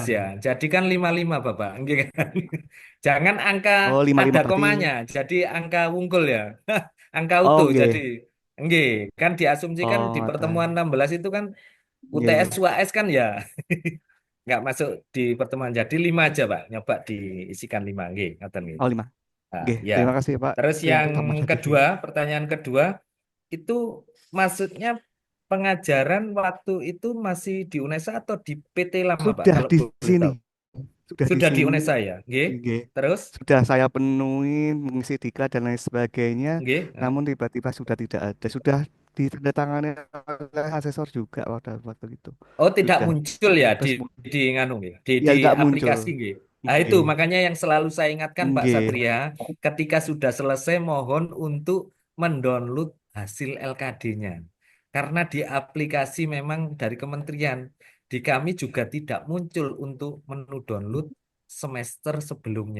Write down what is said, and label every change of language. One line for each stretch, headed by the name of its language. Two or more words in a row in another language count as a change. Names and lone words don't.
Indonesian: ya. Jadi kan 55 Bapak. Nggih kan? Jangan angka Oh, 5 ada 5 berarti. komanya, jadi angka wungkul ya. Angka Oh, utuh. Jadi nggih. nggih, kan diasumsikan di Oh, pertemuan ada. 16 itu kan UTS Nggih. UAS kan ya nggak masuk di pertemuan. Jadi 5 aja, Pak.
Javanese: Nyoba diisikan 5 nggih, ngoten nggih.
Indonesian: Oh, 5. Nah, Nggih, ya. terima kasih Pak. Terus Itu yang yang pertama tadi. kedua, pertanyaan kedua itu maksudnya pengajaran waktu itu masih di UNESA atau di PT lama, Pak? Sudah Kalau di boleh sini. tahu. Sudah di Sudah di sini. UNESA ya, nggih. Nggih. Terus, Sudah saya penuhi, mengisi diklat dan lain sebagainya. nggih. Namun tiba-tiba sudah tidak ada. Sudah ditandatangani oleh asesor juga pada waktu itu. Oh, tidak Sudah. muncul ya Terus
Javanese: di nganu nggih,
Indonesian: ya di nggak muncul. aplikasi nggih. Nah, itu Nggih. makanya yang selalu saya ingatkan Pak Nggih. Satria, ketika sudah selesai mohon untuk mendownload hasil LKD-nya. Karena di aplikasi memang dari kementerian, di kami juga tidak muncul untuk menu download semester sebelumnya.